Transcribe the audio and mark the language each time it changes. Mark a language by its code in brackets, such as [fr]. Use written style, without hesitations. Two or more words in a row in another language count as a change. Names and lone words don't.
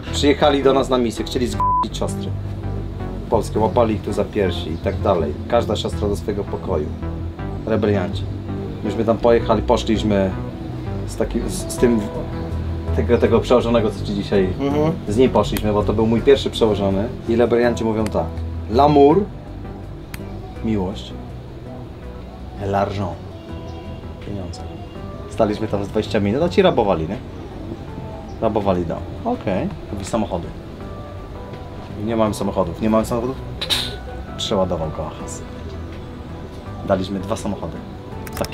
[pl] Przyjechali do nas na misję, chcieli zg***ić siostry polskie, łapali ich tu za piersi i tak dalej. Każda siostra do swojego pokoju. Rebelianci. Myśmy tam pojechali, poszliśmy z tym tego przełożonego, co ci dzisiaj z nim poszliśmy, bo to był mój pierwszy przełożony. I rebelianci mówią tak. [fr] L'amour, miłość, et l'argent, [pl] pieniądze. Staliśmy tam z 20 minut, a ci rabowali, nie? Rabowali dom. Okej. Mówi samochody. Nie mamy samochodów. Nie mamy samochodów? Przeładował go Achas. Daliśmy 2 samochody. Takie.